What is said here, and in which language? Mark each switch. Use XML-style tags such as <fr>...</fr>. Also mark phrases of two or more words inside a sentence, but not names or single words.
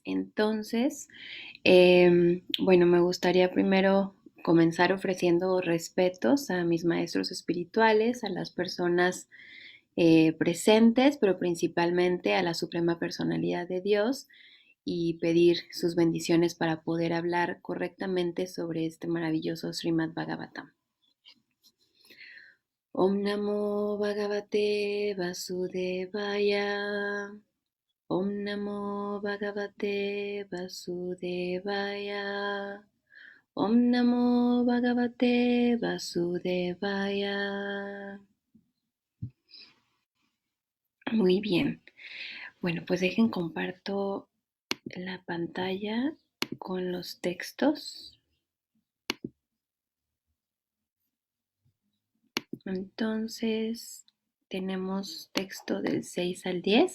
<es>Entonces, bueno, me gustaría primero comenzar ofreciendo respetos a mis maestros espirituales, a las personas presentes, pero principalmente a la Suprema Personalidad de Dios y pedir sus bendiciones para poder hablar correctamente sobre este maravilloso Srimad Bhagavatam.</es> <sa>ॐ नमो भगवते वासुदेवाय. ॐ नमो भगवते वासुदेवाय. ॐ नमो भगवते वासुदेवाय.</sa> <es>Muy bien. Bueno, pues dejen comparto la pantalla con los textos. Entonces, tenemos texto del 6 al 10.</es>